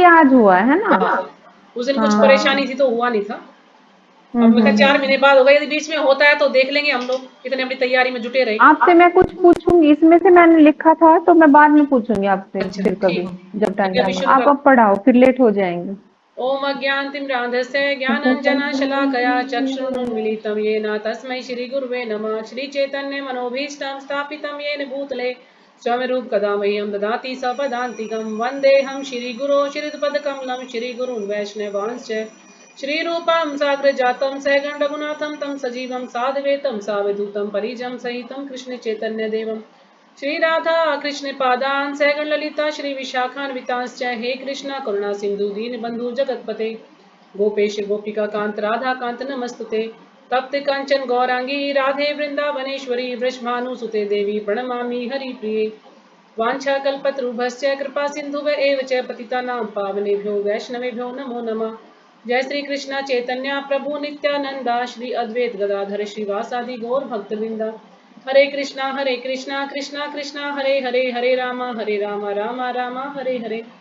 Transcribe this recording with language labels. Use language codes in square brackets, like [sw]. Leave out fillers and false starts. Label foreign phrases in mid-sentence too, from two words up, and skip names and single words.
[hi] इसलिए आज हुआ है ना। हाँ, उस दिन कुछ हाँ। परेशानी थी तो हुआ नहीं था। अब मैं 4 महीने बाद होगा, यदि बीच में होता है तो देख लेंगे हम लोग, इतने अपनी तैयारी में जुटे रहे। आपसे मैं कुछ पूछूंगी, इसमें से मैंने लिखा था तो मैं बाद में पूछूंगी आपसे अच्छा फिर कभी, ठीक। जब टाइम अभी अभी होगा। शुरू आप कर। अब पढ़ाओ, फिर लेट हो जाएंगे। [sa] ओम अज्ञानतिमिरान्धस्य ज्ञानाञ्जनशलाकया चक्षुरुन्मीलितं येन तस्मै श्रीगुरुवे नमः। श्रीचैतन्यमनोभीष्टं स्थापितं येन भूतले स्वयं कदा मह्यं ददाति सपदान्तिकं। वन्देऽहं श्रीगुरो श्रीयुतपदकमलं श्रीगुरून् वैष्णवांश्च श्रीरूपं साग्रजातं सहगण रघुनाथं तं सजीवं साद्वैतं सावधूतं परिजं सहितं कृष्णचैतन्यदेवम् श्री राधा कृष्ण पादान सहगण ललिता श्री विशाखान्वितांश्च। हे कृष्णा करुणा सिंधु दीन बंधु जगतपते गोपेश गोपिका कांत राधा कांत नमस्तुते। तप्त कंचन गौरांगी राधे वृंदावनेश्वरी वृषभानुसुते देवी प्रणमामि हरिप्रिये। वाञ्छाकल्पतरुभ्यश्च कृपा सिन्धुव एव च पतितानां पावनेभ्यो वैष्णवेभ्यो नमो नमः। जय श्री कृष्ण चैतन्य प्रभु नित्यानंदा श्री अद्वैत गदाधर श्रीवासादि गौर भक्तवृंदा। हरे कृष्णा कृष्णा कृष्णा हरे हरे, हरे राम राम राम हरे हरे।